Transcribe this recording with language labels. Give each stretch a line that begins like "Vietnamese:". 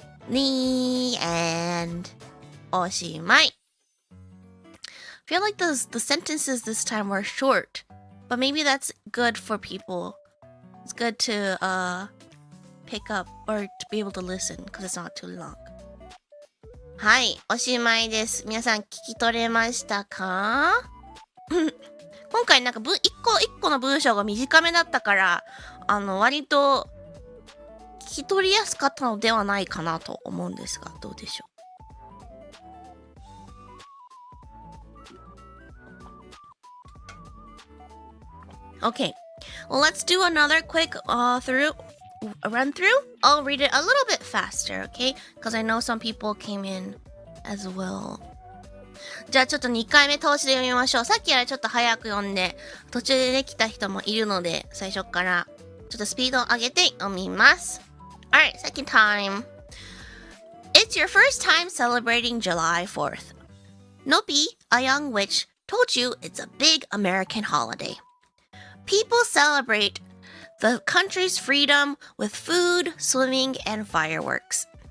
English: The end.
Japanese: おしまい.
English: I feel like the sentences this time were short, but maybe that's good for people. It's good to pick up or to be able to listen because it's not too long.
Japanese: はい、おしまいです。皆さん聞き取れましたか？今回なんか一個の文章が短めだったから、割と聞き取りやすかったのではないかなと思うんですが、どうでしょう？
English: Okay, well, let's do another quick run through. I'll read it a little bit faster, okay? Because I know some people came in as well.
Japanese: じゃあちょっと2回目通しで読みましょう。さっきからちょっと早く読んで、途中でできた人もいるので、最初からちょっとスピードを上げて読みます。
English: Alright, second time. It's your first time celebrating July 4th. Nopi, a young witch, told you it's a big American holiday. People celebrate the country's freedom with food, swimming, and fireworks.